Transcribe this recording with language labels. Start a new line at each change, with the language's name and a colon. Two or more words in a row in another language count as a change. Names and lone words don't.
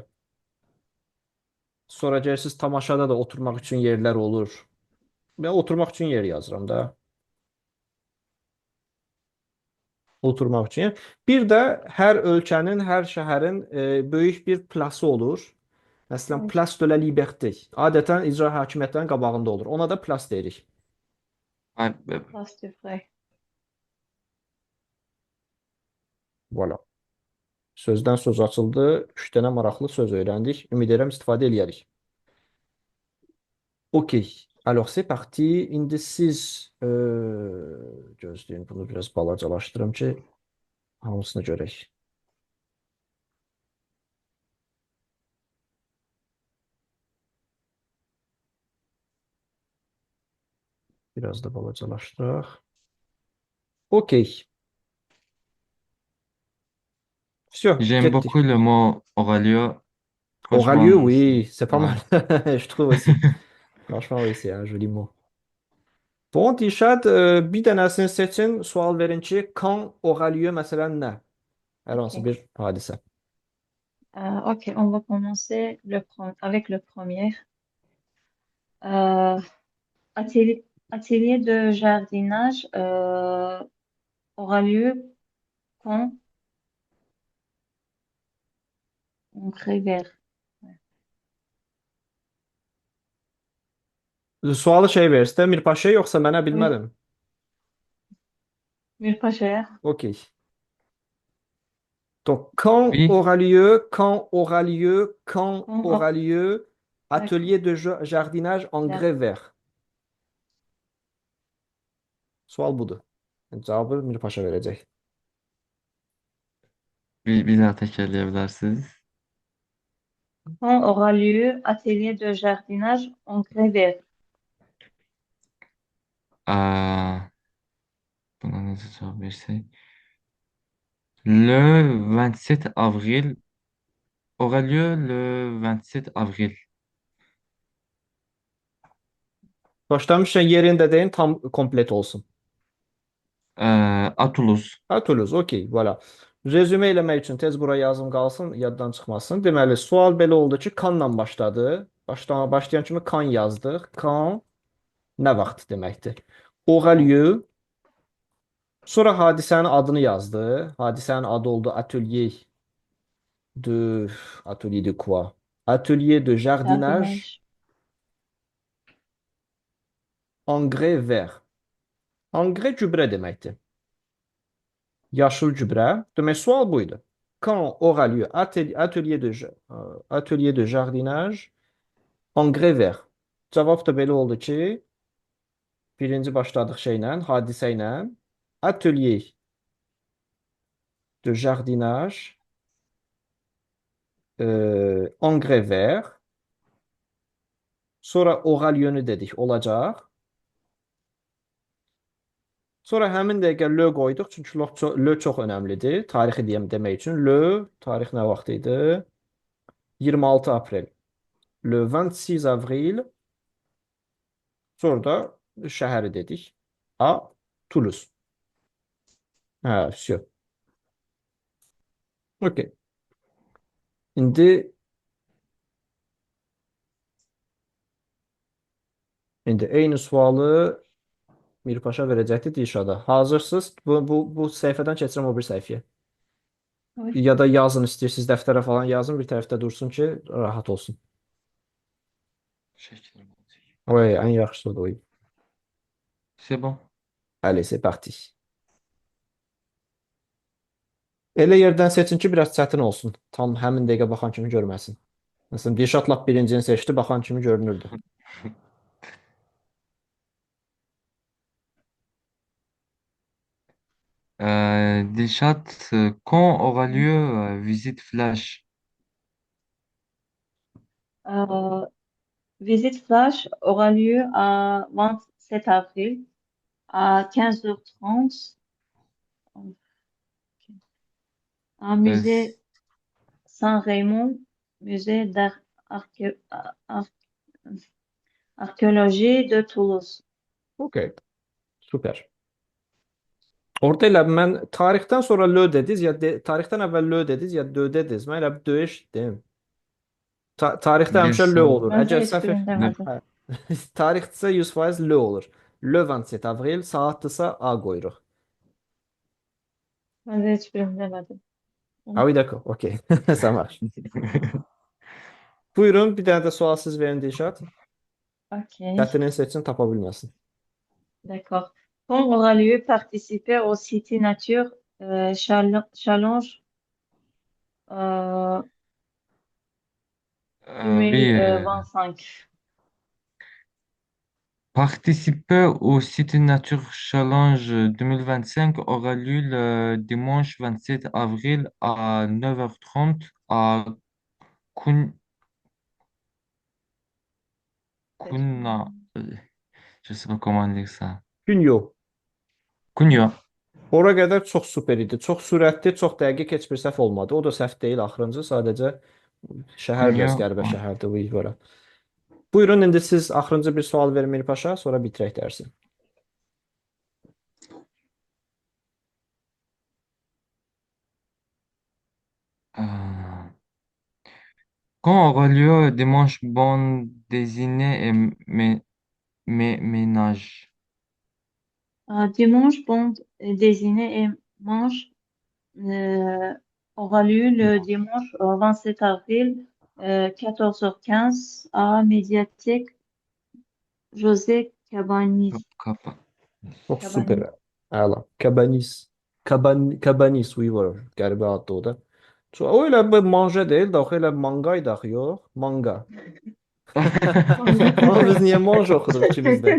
Azerbaijani: Sonra gedirsiniz tamaşada da oturmaq üçün yerlər olur. Mən oturmaq üçün yer yazıram da. Oturmaq üçün. Bir də hər ölkənin, hər şəhərin böyük bir plası olur. Məsələn, Evet. Place de la Liberté. Adətən icra hakimiyyətlərinin qabağında olur. Ona da plas deyirik. ay- Place du Frey. Voilà. Sözdən söz açıldı. 3 dənə maraqlı söz öyrəndik. Ümid edirəm istifadə eləyərik. Okey.
French: Alors c'est parti.
Azerbaijani: İndi siz gözləyin bunu biraz balacalaşdırım ki hamısını görək. Biraz da balacalaşdıraq. Okey. Все,
French: J'aime
Azerbaijani: getdik.
French: beaucoup le mot Aurelio. Aurelieu, Franchement, oui, c'est pas mal. ouais. Je trouve aussi. Franchement, oui, c'est un joli mot. Bon,
Azerbaijani: Dilşad, bir dənəsini seçin, sual verin ki,
French: quand aura lieu
Azerbaijani: məsələn nə? Hər hansı Ok. bir hadisə.
French: Ok, on va commencer avec le premier. Euh, atelier de jardinage aura lieu quand on vert.
Azerbaijani: Sualı şey ver, istə Mirpaşa yoxsa mənə Oui, bilmədim. bir paşaya. Okey.
French: Donc, quand Oui, aura lieu, quand aura lieu, quand Quand aura lieu, d'accord. atelier de jardinage en grès vert.
Azerbaijani: Sual budur. Cavabı Mirpaşa verəcək.
Turkish: bir daha tekrarlayabilirsiniz.
French: Quand aura lieu atelier de jardinage en grès vert?
Azerbaijani: Buna necə cavab versək?
French: Le 27 avril aura lieu le 27 avril.
Azerbaijani: Başlamışken yerində deyin, tam komplet olsun.
French: À Toulouse. Ha, Toulouse, okey, voilà.
Azerbaijani: Rezümə eləmək üçün tez bura yazım qalsın, yaddan çıxmasın. Deməli, sual belə oldu ki, kanla başladı. Başlayan kimi kan yazdıq. Kan nə vaxt deməkdir?
French: Aura lieu.
Azerbaijani: Sonra hadisənin adını yazdı. Hadisənin adı oldu
French: de atelier de quoi? Atelier de jardinage Jardinage. engrais vert.
Azerbaijani: Engrais gübrə deməkdir. Yaşıl gübrə. Demək, sual bu idi.
French: Quand aura lieu atelier de jardinage engrais vert?
Azerbaijani: Cavab da belə oldu ki, birinci başladıq şeylə, hadisə ilə.
French: Atelier de jardinage engrais vert.
Azerbaijani: Sonra
French: aura lieu-
Azerbaijani: nü dedik, olacaq. Sonra həmin dəqiqə le qoyduq, çünki le çox önəmlidir. Tarixi deyəm demək üçün. Le, tarix nə vaxt idi? 26 aprel.
French: Le 26 avril.
Azerbaijani: Sonra da şəhəri dedik. A, Toulouse. Hə, все. Okey. İndi eyni sualı Mirpaşa verəcəkdi Dilşada. Hazırsınız? Bu səhifədən keçirəm o bir səhifəyə. Oui. Ya da yazın istəyirsiniz dəftərə falan yazın, bir tərəfdə dursun ki, rahat olsun. Şəkil olacaq. Oui, ən yaxşısı odur.
French: Oui. C'est bon. Allez, c'est parti.
Azerbaijani: Elə yerdən seçin ki, biraz çətin olsun. Tam həmin dəqiqə baxan kimi görməsin. Məsələn, Dilşad lap birincini seçdi, baxan kimi görünürdü. Dilşat,
French: quand aura lieu visite flash? Visite flash aura lieu à 27 avril à 15h30 à Euh, musée Saint-Raymond, musée d'archéologie de Toulouse.
Azerbaijani: Okey, süper. Orada elə mən tarixdən sonra lö dediniz, tarixdən əvvəl lö dediniz, ya dö dediniz. Mən elə dö eşitdim. Tarixdə həmişə lö Bilirsən. olur.
Turkish: Ben de
Azerbaijani: Əgər
Turkish: hiç
Azerbaijani: səhv
Turkish: demedim.
Azerbaijani: hə. Tarixdirsə 100% lö olur.
French: Le 27 avril,
Azerbaijani: saatdırsa A qoyuruq.
Turkish: Ben de hiç demedim. Ha, bir dakika. Okey.
French: Ça marche.
Azerbaijani: Buyurun, bir dənə də sual siz verin Dilşad.
French: Ok,
Azerbaijani: Çətinin seçsin, tapa bilməsin.
French: d'accord. Quand aura lieu participer au City Nature Challenge euh, Oui, 2025? participer au City Nature Challenge 2025 aura lieu le dimanche 27 avril à 9h30 à Kun- Kuna. Je sais pas comment dire ça.
Azerbaijani: Günyo. Kunyo. Ora qədər çox super idi. Çox sürətli, çox dəqiq, heç bir səhv olmadı. O da səhv deyil axırıncı, sadəcə şəhər biraz Kunyo. qəribə şəhərdir bu ora. Buyurun, indi siz axırıncı bir sual verin Mir Paşa, sonra bitirək dərsi.
French: Euh, Quand aura lieu dimanche bande dessinée et ménage? Dimanche, bande dessinée et manche euh, aura lieu le dimanche 27 avril 14h15 à Médiathèque José Cabanis.
Azerbaijani: Kapa. Çox super. Cabanis. Əla. Cabanis, oui, var. Qəribə addır o da. O elə bir manja deyil də, elə mangaydı axı, yox? Manga. Ama biz niyə manja oxuduq ikimiz də?